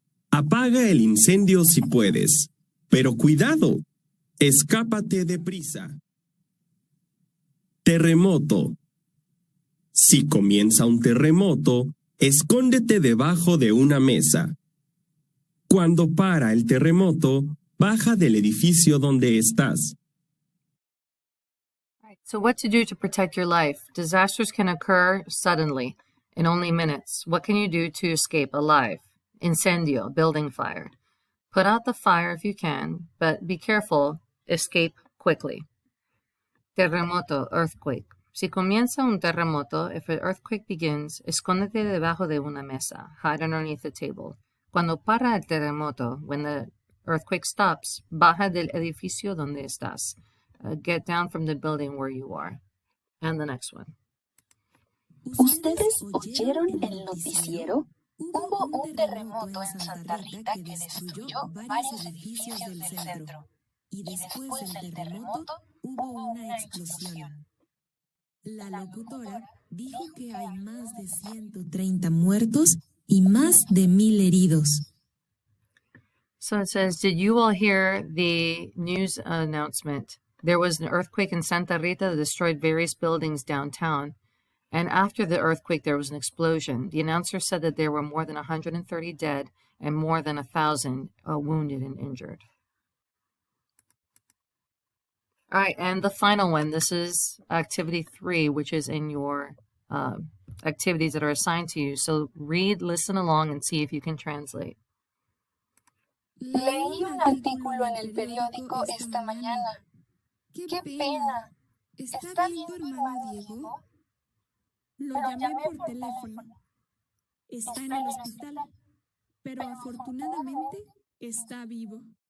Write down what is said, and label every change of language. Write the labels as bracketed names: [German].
[Spanish] Apaga el incendio si puedes, pero cuidado, escápate deprisa. Terremoto. Si comienza un terremoto, escóndete debajo de una mesa. Cuando para el terremoto, baja del edificio donde estás. [English] So what to do to protect your life? Disasters can occur suddenly, in only minutes. What can you do to escape alive? Incendio, building fire. Put out the fire if you can, but be careful, escape quickly. [Spanish] Terremoto, earthquake. Si comienza un terremoto, [English] if an earthquake begins, [Spanish] escóndete debajo de una mesa, [English] hide underneath the table. [Spanish] Cuando para el terremoto, [English] when the earthquake stops, [Spanish] baja del edificio donde estás. [English] Get down from the building where you are. And the next one. [Spanish] ¿Ustedes oyeron el noticiero? Hubo un terremoto en Santa Rita que destruyó varios edificios del centro. Y después del terremoto hubo una explosión. La locutora dijo que hay más de 130 muertos y más de 1,000 heridos. [English] So it says, did you all hear the news announcement? There was an earthquake in Santa Rita that destroyed various buildings downtown. And after the earthquake, there was an explosion. The announcer said that there were more than 130 dead and more than 1,000 wounded and injured. All right, and the final one. This is activity 3, which is in your activities that are assigned to you. So read, listen along, and see if you can translate. [Spanish] Leí un artículo en el periódico esta mañana. ¡Qué pena! ¿Está bien tu hermano Diego? Lo llamé por teléfono. Está en el hospital, pero afortunadamente está vivo.